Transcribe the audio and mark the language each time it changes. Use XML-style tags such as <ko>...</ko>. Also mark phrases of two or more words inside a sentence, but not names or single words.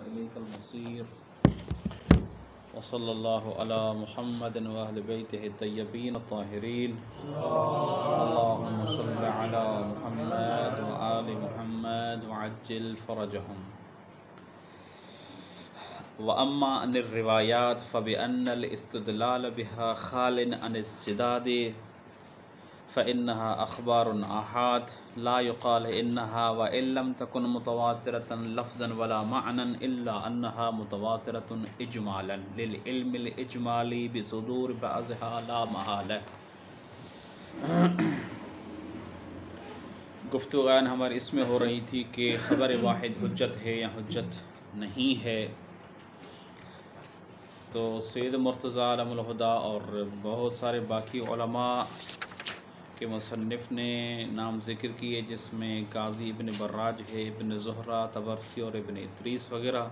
<ar>إليك المصير وصلى الله على محمد وأهل بيته الطيبين الطاهرين اللهم صل على محمد وآل محمد وعجل فرجهم. وأما عن الروايات فبأن الاستدلال بها خال عن السداد فإنها أخبار آحاد لا يقال إنها وإن لم تكن متواترة لفظا ولا معنى إلا أنها متواترة إجمالا للعلم الإجمالي بصدور بعضها لا محالة.</ar> <ur>گفتگو ہماری اس میں ہو رہی تھی کہ خبر واحد حجت ہے یا حجت نہیں ہے. تو سید مرتضیٰ علم الہدیٰ اور بہت سارے باقی علماء کے مصنف نے نام ذکر کیے، جس میں قاضی ابن براج ہے، ابن زہرہ، طبرسی اور ابن ادریس وغیرہ.</ur>